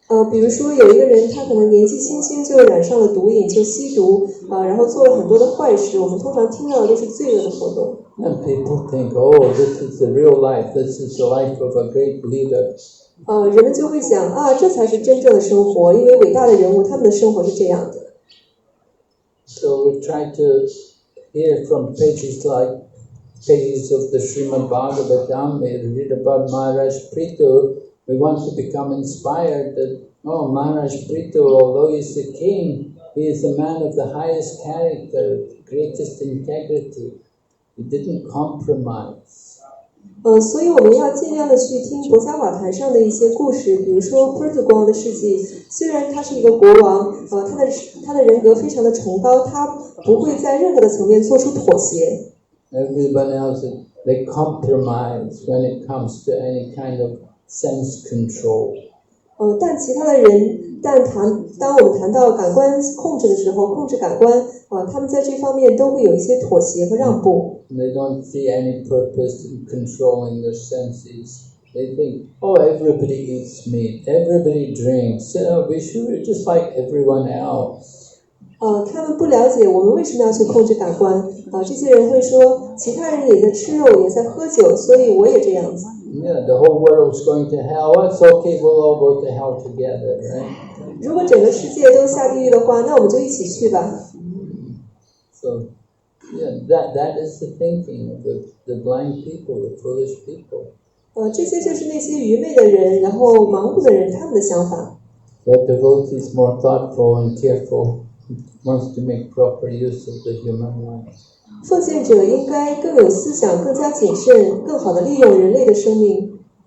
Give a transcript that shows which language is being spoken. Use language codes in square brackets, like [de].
[zh] 比如说有一个人，他可能年纪轻轻就染上了毒瘾，就吸毒然后做了很多的坏事。我们通常听到的都是罪恶的活动。 [en] And people think, oh, this is the real life. This is the life of a great leader. [zh] 人们就会想这才是真正的生活，因为伟大的人物他们的生活是这样的。 [en] So we try to hear from pages like pages of the Srimad Bhagavatam. We read about Maharaj Prithu. We want to become inspired that, Maharaj Prithu, although he is a king, he is a man of the highest character, greatest integrity. He didn't compromise. [zh] 所以我们要尽量的去听博伽瓦坛上的一些故事，比如说普特国王的事迹。虽然他是一个国王，他的人格非常的崇高，他不会在任何的层面做出妥协。 [en] Everyone else, they compromise when it comes to any kind of sense control. [zh] 但其他的人，当我们谈到感官控制的时候，控制感官，他们在这方面都会有一些妥协和让步。 [en] They don't see any purpose in controlling their senses. They think, everybody eats meat, everybody drinks, we're just like everyone else. [zh] 他们不了解我们为什么要去控制感官。这些人会说，其他人也在吃肉，也在喝酒，所以我也这样子。 [en] Yeah, the whole world's going to hell. It's okay, we'll all go to hell together, right? [zh] 如果整个世界都下地狱的话，那我们就一起去吧。 [en] So, that is the thinking of the blind people, the foolish people. [zh] 这些就是那些愚昧的人，然后盲目的人，他们的想法。 [en] But devotee is more thoughtful and careful, wants to make proper use of the human life. [zh] 奉献者应该更有思想，更加谨慎，更好的利用人类的生命。